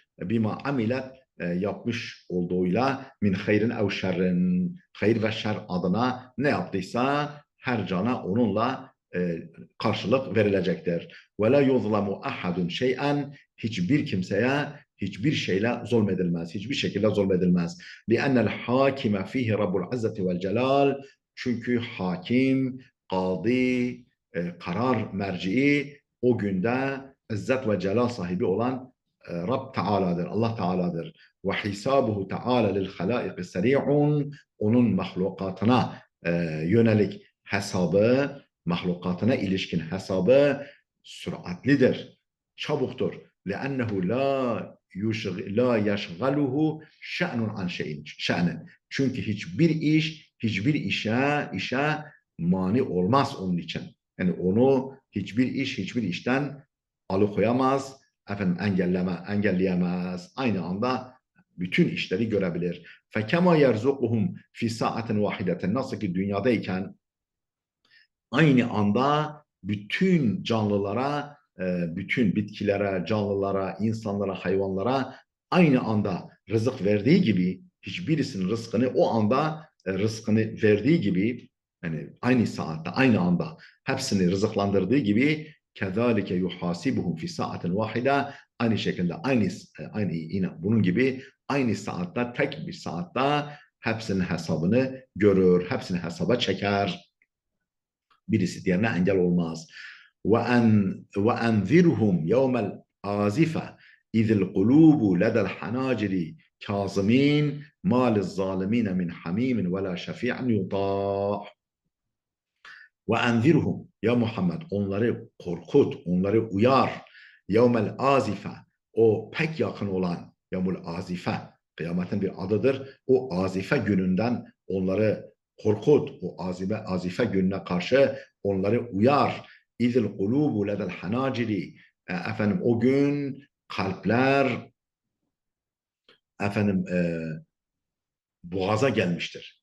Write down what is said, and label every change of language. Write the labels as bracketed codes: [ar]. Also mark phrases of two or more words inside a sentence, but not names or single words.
[ar] بما عملت [tr] yapmış olduğuyla [ar] من خير أو شر, [tr] hayır ve şer adına ne yaptıysa her cana onunla karşılık verilecektir. [ar] ولا يظلم أحد شيئا, [tr] hiçbir kimseye hiçbir şeyle zulmedilmez. Hiçbir şekilde zulmedilmez. [ar] لِأَنَّ الْحَاكِمَ ف۪يهِ رَبُّ الْعَزَّةِ وَالْجَلَالِ, [tr] çünkü hakim, kadi, karar merciği o günde izzet ve celal sahibi olan Rab Teala'dır, Allah Teala'dır. [ar] وحسابه تعالى للخلائق سريع, [tr] onun mahlukatına yönelik hesabı, mahlukatına ilişkin hesabı süratlidir, çabuktur. [ar] لأنه la يشغله شأن عن شأن. [tr] Çünkü hiçbir işe mani olmaz onun için. Yani onu hiçbir hiçbir işten alıkoyamaz, engelleyemez. Aynı anda bütün işleri görebilir. [ar] فَكَمَا يَرْزُقُهُمْ فِي سَاعَةٍ وَاحِدَةٍ, [tr] nasıl ki dünyadayken aynı anda bütün canlılara, bütün bitkilere, canlılara, insanlara, hayvanlara aynı anda rızık verdiği gibi, hiçbirisinin rızkını o anda rızkını verdiği gibi, yani aynı saatte, aynı anda hepsini rızıklandırdığı gibi, [ar] كذلك يحاسبهم في ساعة واحدة, [tr] aynı şekilde aynı yine bunun gibi aynı saatte, tek bir saatte hepsinin hesabını görür, hepsini hesaba çeker. Birisi diğerine engel olmaz. [ar] وَاَنْذِرْهُمْ يَوْمَ الْآزِفَةِ اِذِ الْقُلُوبُ لَدَى الْحَنَاجِرِ كَاظِمِينَ مَا لِلظَّالِمِينَ مِنْ حَمِيمٍ وَلَا شَفِيعٍ يُطَاعٍ. وَاَنْذِرْهُمْ, [tr] ya Muhammed onları korkut, onları uyar. [ar] يَوْمَ الْآزِفَةِ, [tr] o pek yakın olan [ar] يوم الآزفة, [tr] kıyametin bir adıdır. O azife gününden onları korkut, o azife gününe karşı onları uyar. [ar] إذ القلوب لدى الحناجر, [tr] efendim o gün kalpler efendim boğaza gelmiştir.